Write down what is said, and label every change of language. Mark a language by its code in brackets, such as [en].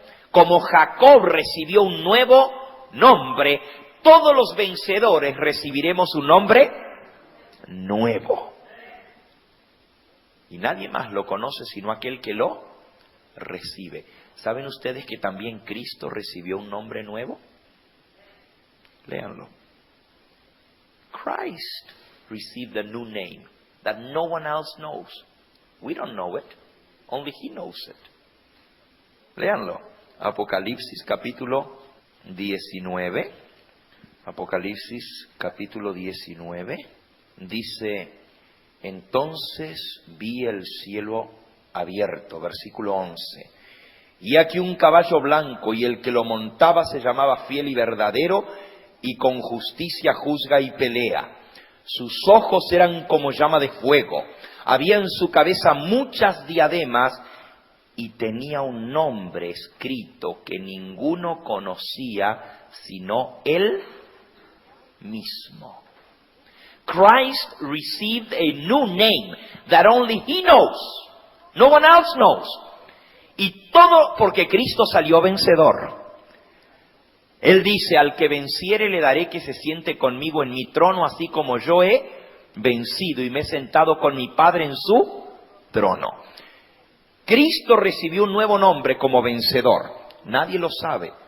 [es] Como Jacob recibió un nuevo nombre, todos los vencedores recibiremos un nombre nuevo. Y nadie más lo conoce sino aquel que lo recibe. ¿Saben ustedes que también Cristo recibió un nombre nuevo? Léanlo. [en] Christ received a new name that no one else knows. We don't know it. Only He knows it. [es] Léanlo. Apocalipsis capítulo 19. Apocalipsis capítulo 19. Dice, entonces vi el cielo abierto, versículo 11. Y aquí un caballo blanco, y el que lo montaba se llamaba Fiel y Verdadero, y con justicia juzga y pelea. Sus ojos eran como llama de fuego. Había en su cabeza muchas diademas, y tenía un nombre escrito que ninguno conocía sino él mismo. [en] Christ received a new name that only He knows. No one else knows. [es] Y todo porque Cristo salió vencedor. Él dice, al que venciere le daré que se siente conmigo en mi trono, así como yo he vencido y me he sentado con mi Padre en su trono. Cristo recibió un nuevo nombre como vencedor. Nadie lo sabe.